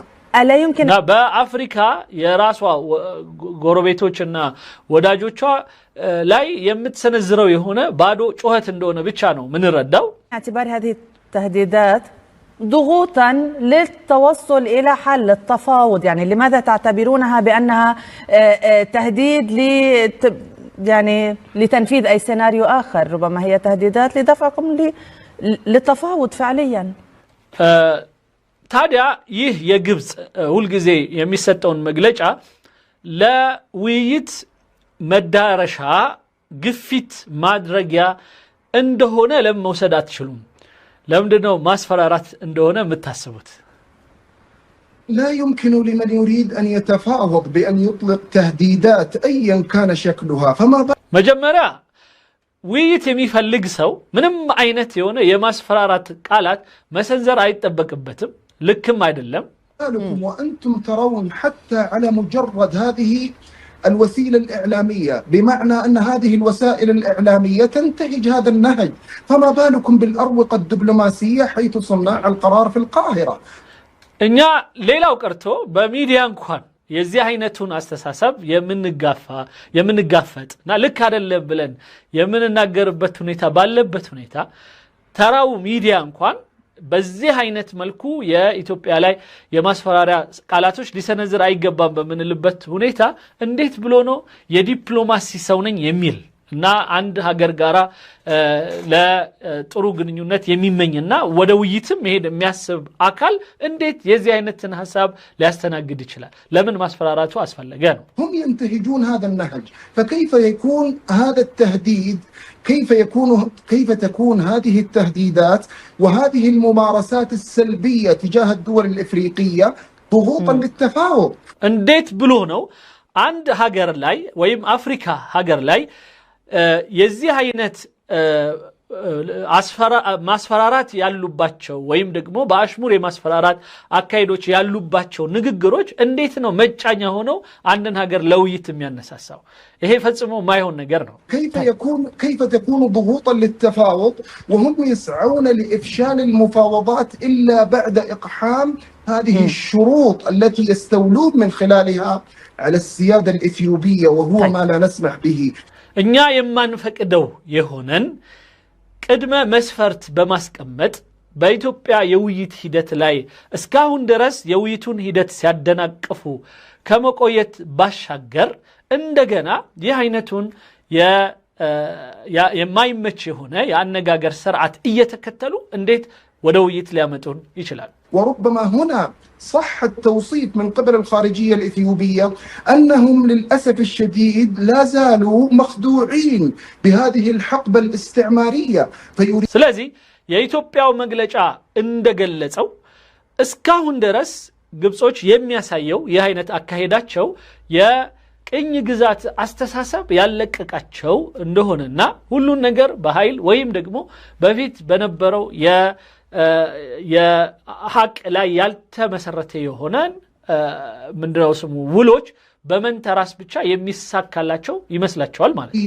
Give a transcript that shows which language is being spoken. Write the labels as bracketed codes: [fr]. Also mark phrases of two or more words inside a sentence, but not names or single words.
[ar] ألا يمكن [am] በአፍሪካ የራሷ ጎረቤቶችና ወዳጆቿ ላይ የምትሰነዝረው የሆነ ባዶ ጩኸት እንደሆነ ብቻ ነው ምንረዳው። [ar] اعتبار هذه التهديدات ضغوطا للتوصل إلى حل التفاوض، يعني لماذا تعتبرونها بأنها تهديد يعني لتنفيذ أي سيناريو آخر؟ ربما هي تهديدات لدفعكم للتفاوض فعليا. [am] ታዲያ ይህ የግብጽ ሁሉ ጊዜ የሚሰጠውን መግለጫ ለውይይት መዳረሻ ግፊት ማድረጊያ እንደሆነ ለመውሰድ አትችሉም? ለምንድነው ማስፈራራት እንደሆነ የምታስቡት? [ar] لا يمكن لمن يريد أن يتفاوض بأن يطلق تهديدات أيا كان شكلها. فما [am] መጀመሪያ ውይይት የሚፈልግ ሰው ምንም አይነት የሆነ የማስፈራራት ቃላት መሰንዘር አይጠበቅበትም። لكم አይደለም። [ar] وأنتم ترون حتى على مجرد هذه الوسيلة الإعلامية بمعنى أن هذه الوسائل الإعلامية تنتهج هذا النهج، فما بالكم بالأروقة الدبلوماسية حيث صناع القرار في القاهرة. [am] እኛ ሌላው ቀርቶ በሚዲያ እንኳን የዚህ አይነቱን አስተሳሰብ የምንጋፈጥና ልክ አይደለም ብለን የምንናገርበት ሁኔታ ባለበት ሁኔታ ተራው ሚዲያ እንኳን በዚህ አይነት መልኩ የኢትዮጵያ ላይ የማስፈራሪያ ቃላቶች ሊሰነዝር አይገባም በምንልበት ሁኔታ እንዴት ብሎ ነው የዲፕሎማሲ ሰው ነኝ የሚል እና አንድ ሀገር ጋራ ለጥሩ ግንኙነት የሚመኝና ወደ ውይይትም መሄድ የሚያስብ አካል እንዴት የዚህ አይነትን ሐሳብ ሊያስተናግድ ይችላል? ለምን ማስፈራራቱ አስፈለገ ነው? [ar] هم ينتهجون هذا النهج، فكيف يكون هذا التهديد؟ كيف تكون هذه التهديدات وهذه الممارسات السلبية تجاه الدول الإفريقية ضغوطا للتفاوض؟ [am] እንዴት ብሎ ነው አንድ ሀገር ላይ ወይም አፍሪካ ሀገር ላይ የዚህ አይነት ማስፈራራት ያሉባቸው ወይም ደግሞ በአሽሙር የማስፈራራት አካይዶች ያሉባቸው ንግግሮች እንዴት ነው መጫኛ ሆነው አንድን ሀገር ለውይይት የሚያነሳሳው? ይሄ ፈጽሞ ማይሆን ነገር ነው። [ar] كيف تكون ضغوطا للتفاوض وهم يسعون لإفشال المفاوضات إلا بعد إقحام هذه الشروط التي يستولون من خلالها على السيادة الإثيوبية وهو ما لا نسمح به. [am] እኛ የማንፈቅደው የሆነን ቅድመ መስፈርት በማስቀመጥ በኢትዮጵያ የውይይት ሂደት ላይ እስካሁን ድረስ የውይይቱን ሂደት ሲያደናቅፉ ከመቆየት ባሻገር እንደገና ይህ አይነቱን የማይመች የሆነ የአነጋገር ስርዓት እየተከተሉ እንዴት ወደ ውይይት ሊያመጡን ይችላል? [ar] وربما هنا صح التوصيف من قبل الخارجية الإثيوبية أنهم للأسف الشديد لا زالوا مخدوعين بهذه الحقبة الاستعمارية [am] ስለዚህ የኢትዮጵያው መግለጫ እንደገለጸው እስካሁን ድረስ ግብጾች የሚያሳየው ይህ አይነት አካሄዳቸው የቅኝ ግዛት አስተሳሰብ ያለቀቃቸው እንደሆነና ሁሉን ነገር በኃይል ወይም ደግሞ በፊት በነበረው የሐቅ ላይ ያልተመሰረተ የሆነን ምንድነው ስሙ ውሎች በመንተራስ ብቻ የሚሳካላቸው ይመስላቸዋል ማለት ነው።